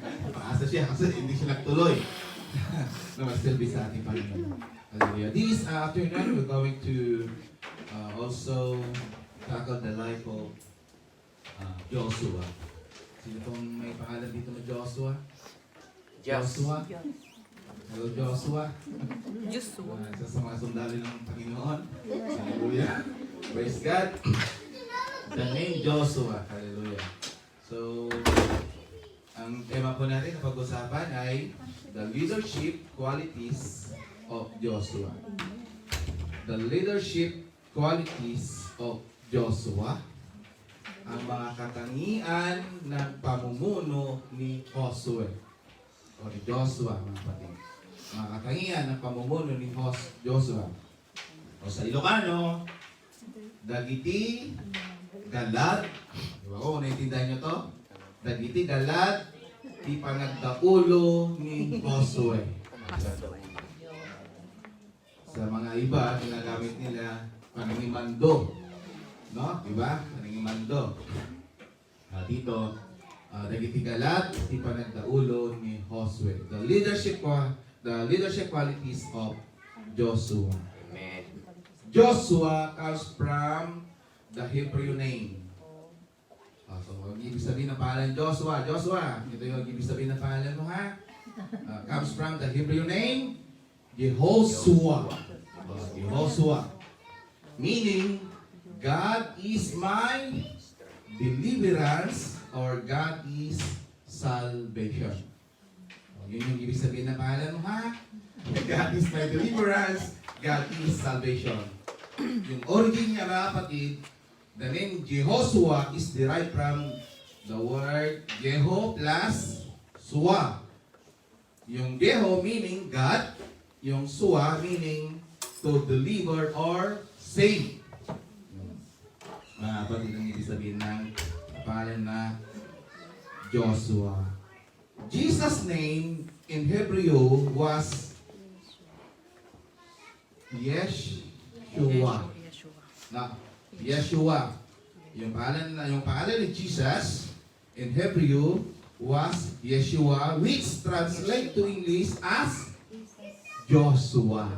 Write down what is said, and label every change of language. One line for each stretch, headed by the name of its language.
Filipino: Paasa siya kasi hindi siya nagtuloy.
English: No, still be
Filipino: sa ating Panginoon.
English: Hallelujah. This afternoon, we're going to also tackle the life of Joshua.
Filipino: Sino pong may pangalan dito na Joshua? Joshua? Hello, Joshua. Joshua. Isa sa mga sundalo ng Panginoon.
English: Hallelujah. Praise God. The name Joshua. Hallelujah.
Filipino: So, ang tema po natin na pag-usapan ay
English: the leadership qualities of Joshua. The leadership qualities of Joshua.
Filipino: Ang mga katangian ng pamumuno ni Joshua. O ni Joshua, mga kapatid. Mga katangian ng pamumuno ni Joshua. O sa Ilocano,
Iloko: Dagiti, Galad.
Filipino: Diba ko, naiintindihan nyo to?
Iloko: Dagiti, Galad, di panagdaulo ni Joshua.
Filipino: Sa mga iba, ginagamit nila panangimando. No? Diba? Panangimando.
Iloko: Dito, Dagiti Galad, di panagdaulo ni Joshua.
English: The leadership qualities of Joshua. Amen. Joshua comes from the Hebrew name.
Filipino: So, ang ibig sabihin ng pangalan Joshua. Joshua, ito yung ibig sabihin ng pangalan mo, ha?
English: Comes from the Hebrew name, Jehoshua. Jehoshua. Meaning, God is my deliverance or God is salvation.
Filipino: Yun yung ibig sabihin ng pangalan mo, ha?
English: God is my deliverance, God is salvation.
Filipino: Yung origin niya, mga kapatid,
English: the name Jehoshua is derived from the word Jeho plus Suwa. Yung Jeho meaning God, yung Suwa meaning to deliver or save.
Filipino: Mga kapatid, ang ibig sabihin ng pangalan na Joshua.
English: Jesus' name in Hebrew was Yeshua.
Filipino: Na Yeshua. Yung pangalan ni Jesus
English: in Hebrew was Yeshua, which translate to English as Joshua.